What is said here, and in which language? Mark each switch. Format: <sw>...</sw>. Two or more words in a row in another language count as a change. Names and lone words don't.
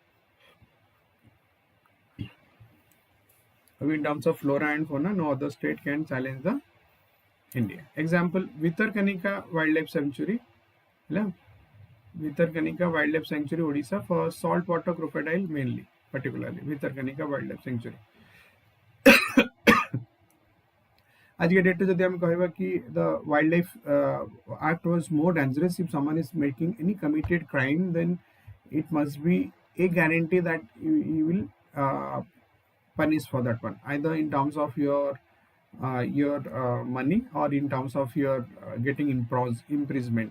<en>In terms of flora and fauna, no other state can challenge the India. Example, Bhitarkanika Wildlife Sanctuary. Bhitarkanika Wildlife Sanctuary, Odisha, for saltwater crocodile mainly, particularly Bhitarkanika Wildlife Sanctuary.</en> <hi>आज के डेट जदि हम कहबा कि</hi> <en>the wildlife act was more dangerous if someone is making any committed crime, then it must be a guarantee that you will punish for that one, either in terms of your money or in terms of your getting imprisonment.</en>